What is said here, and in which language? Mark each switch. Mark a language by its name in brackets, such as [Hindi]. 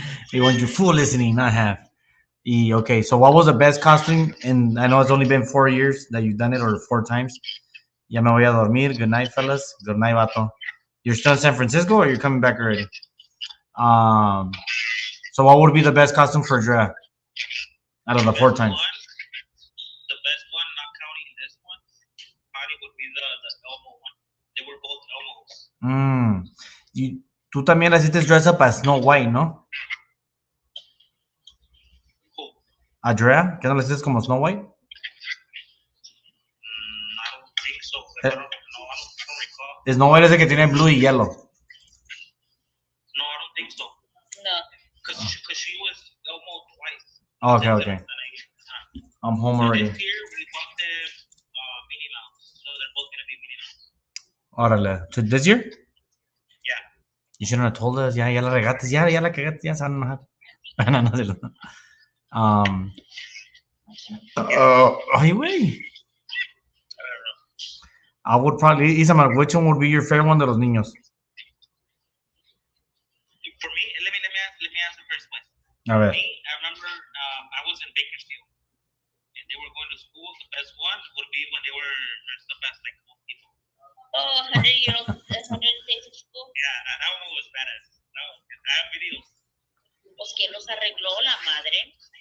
[English] He wants you full listening, not half. Okay, so what was the best costume? And I know it's only been 4 years that you've done it, or 4 times. [Spanish] Ya me voy a dormir. [English] Good night, fellas. Good night, vato. You're still in San Francisco or you're coming back already? So what would be the best costume for Drea out of the four times? The best one, not counting this one, probably would be the Elmo one. They were both Elmos. [Spanish] Y tú también la hiciste [English] dress up as [Spanish] Snow White, ¿no? [English] Cool. [Spanish] ¿A Drea? ¿Qué no la hiciste como Snow White? [English] I don't think so. I don't recall. [Spanish] Snow White es el que tiene blue y yellow. [English] No, I don't think so. No. Because she was Elmo twice. Okay, okay. I'm home already. This year we bought them Minnie Mouse, so they're both gonna be Minnie Mouse. [Spanish] Órale. [English] To this year? Yeah. You shouldn't have told us. [Spanish] Ya la regaste. Ya la cagaste. Ya se van a enojar. No, no, no. Ay, güey. [English] I would probably, Isamar, which one would be your favorite one [Spanish] de los niños? [English] For me, let me answer first, please. [Spanish] A ver. [English] For me, I remember I was in Bakersfield, and they were going to school. The best one would be when they were dressed up as like old people. Oh, 100-year-old, 100 days of school. Yeah, that one was badass. I have videos. [Spanish] Pues que los arregló la madre.